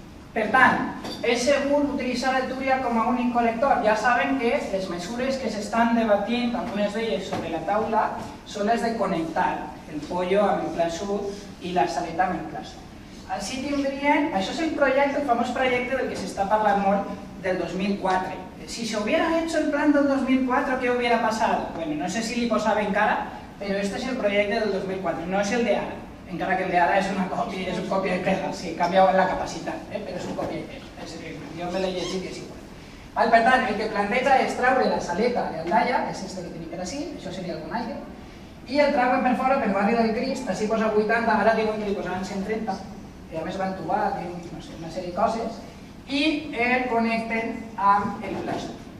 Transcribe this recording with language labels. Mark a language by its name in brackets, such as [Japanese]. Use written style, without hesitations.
[Catalan] Per tant, és segur utilitzar el Túria com a únic col·lector. Ja saben que les mesures que s'estan debatint, algunes d'elles sobre la taula, són les de connectar el pollo amb el pla sud i la saleta amb el pla sud. Així tindrien, això és el projecte, el famós projecte del que s'està parlant molt del 2004. [Spanish] Si se hubiera hecho el plan del 2004, ¿qué hubiera pasado? [Catalan] Bueno, no sé si li posava encara, però este és el projecte del 2004, no és el de ara. Encara que el de ara és una còpia, és un còpia i pega, sí, canvia la capacitat, però és un còpia i pega. Jo me l'he llegit i és igual. Per tant, el que planteja és treure la saleta de Aldaia, és este que tenim per ací, això seria el Bonaire, i el trauen per fora pel barri del Crist, així posa 80, ara diuen que li posaran 130, i a més van trobar, no sé, una sèrie de coses, i el connecten amb el pla sud.